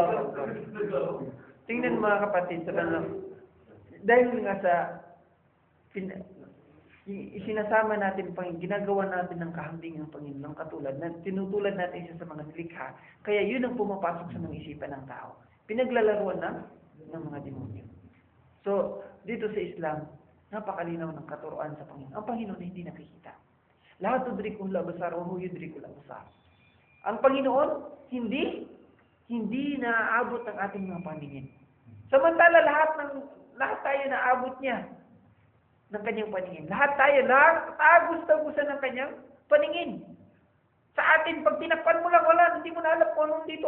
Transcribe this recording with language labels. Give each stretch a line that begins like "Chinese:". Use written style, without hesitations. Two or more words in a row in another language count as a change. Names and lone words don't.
Filipino: Tingnan mga kapatid, dahil nga sa isinasama natin, ginagawa natin ng kahambing ng Panginoon, katulad na tinutulad natin siya sa mga nilikha, kaya yun ang pumapasok sa mga isipan ng tao. Pinaglalaruan ng mga demonyo. So, dito sa Islam, napakalinaw ng katuruan sa Panginoon. Ang Panginoon hindi nakikita.
Arabic: Lahat تدرك الأبصار وهو يدرك الأبصار.
Filipino: Ang Panginoon hindi naaabot ng ating mga paningin. Samantala lahat tayo naabot niya ng kanyang paningin. Lahat tagos-tagusan ng kanyang paningin. Sa atin, pag tinakpan mo lang, wala, hindi mo na alam kung anong dito.